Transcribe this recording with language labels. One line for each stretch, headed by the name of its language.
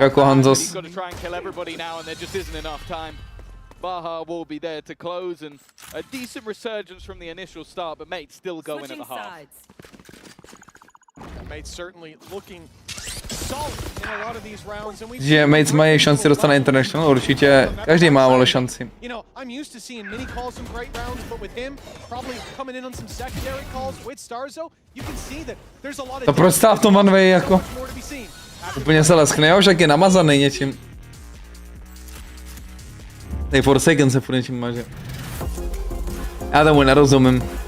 Czech: Jako Hanzos.
English: He's got to try and kill everybody now, and there just isn't enough time. Baha will be there to close, and a decent resurgence from the initial start, but Mate's still going at the half. Mate's certainly looking solid in a lot of these rounds, and we.
Czech: Že Mates mají šanci dostat na International, určitě každý má vole šanci.
English: You know, I'm used to seeing Minny call some great rounds, but with him probably coming in on some secondary calls with Starzo, you can see that there's a lot of.
Czech: To proč stál v tom
English: one way
Czech: jako? Úplně se leskne, jo, však je namazaný něčím. Tej Forsaken se furt něčím maže. Já tomu nerozumím.